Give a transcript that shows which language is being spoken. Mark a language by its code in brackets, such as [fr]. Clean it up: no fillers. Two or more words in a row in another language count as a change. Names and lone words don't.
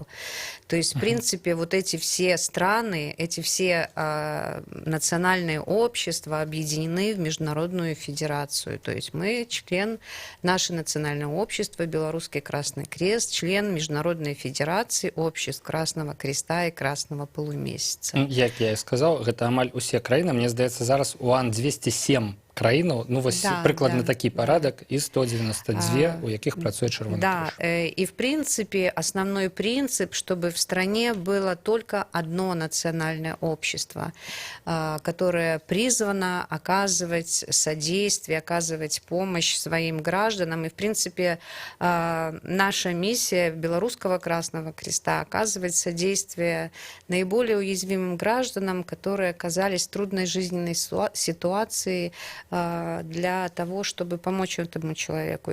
[ru] То есть, в принципе, вот эти все страны, эти все национальные общества объединены в Международную Федерацию. То есть мы член, наше национальное общество, Белорусский Красный Крест, член Международной Федерации обществ Красного Креста и Красного Полумесяца. [be] Як я і сказаў, гэта амаль усе краіны. Мне здаецца, зараз УАН 207 краінаў, ну вось прыкладна такі парадак, і 192, у якіх працуе Чырвоны крыж. [ru] И в принципе основной принцип, чтобы в стране было только одно национальное общество, которое призвано оказывать содействие, оказывать помощь своим гражданам. И в принципе наша миссия Белорусского Красного Креста оказывать содействие наиболее уязвимым гражданам, которые оказались в трудной жизненной ситуации, для того, чтобы помочь этому человеку.